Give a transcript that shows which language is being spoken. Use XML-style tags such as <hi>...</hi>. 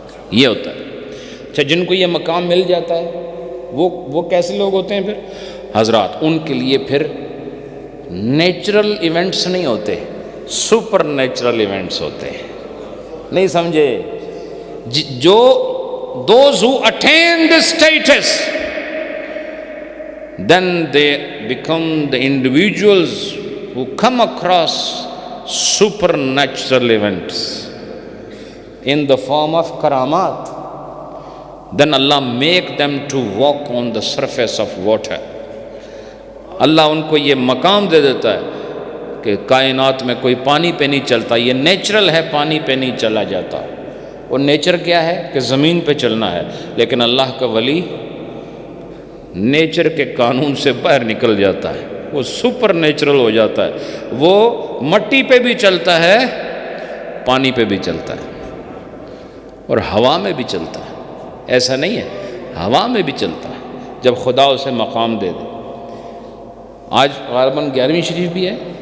<ur>یہ ہوتا ہے۔ اچھا، جن کو یہ مقام مل جاتا ہے وہ کیسے لوگ ہوتے ہیں پھر؟ حضرات ان کے لیے پھر نیچرل ایونٹس نہیں ہوتے، سپر نیچرل ایونٹس ہوتے ہیں۔ نہیں سمجھے؟ جو</ur> <en>those who attain this status, then they become the individuals who come across supernatural events in the form of karamat. Then Allah make them to walk on the surface of water.</en> <ur>اللہ ان کو یہ مقام دے دیتا ہے کہ کائنات میں کوئی پانی پہ نہیں چلتا، یہ نیچرل ہے، پانی پہ نہیں چلا جاتا۔ وہ نیچر کیا ہے کہ زمین پہ چلنا ہے، لیکن اللہ کا ولی نیچر کے قانون سے باہر نکل جاتا ہے، وہ سپر نیچرل ہو جاتا ہے، وہ مٹی پہ بھی چلتا ہے، پانی پہ بھی چلتا ہے، اور ہوا میں بھی چلتا ہے۔ ایسا نہیں ہے، ہوا میں بھی چلتا ہے جب خدا اسے مقام دے دے۔ آج غالباً 11ویں شریف بھی ہے،</ur>